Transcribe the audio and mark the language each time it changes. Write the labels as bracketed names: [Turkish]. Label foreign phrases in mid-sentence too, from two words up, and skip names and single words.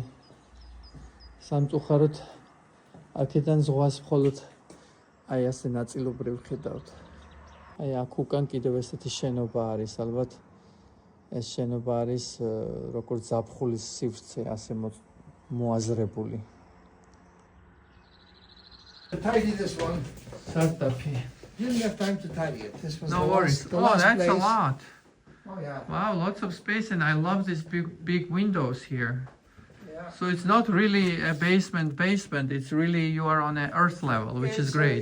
[Georgian] სამწუხაროდ აქედან ზღვას მხოლოდ აი ასე ნაწილობრივ ხედავთ. აი აქ უკან კიდევ ესეთი შენობა არის, ალბათ ეს შენობა არის როგორც ზაფხულის სივრცე ასე მოაზრებული. [English] Tidy this one. Startup-ი. Didn't have time to tidy it. This was No worries. Oh, that's place. a lot. Oh yeah. Wow, lots of space, and I love these big windows here. Yeah. So it's not really a basement. It's really you are on an earth level, which is great.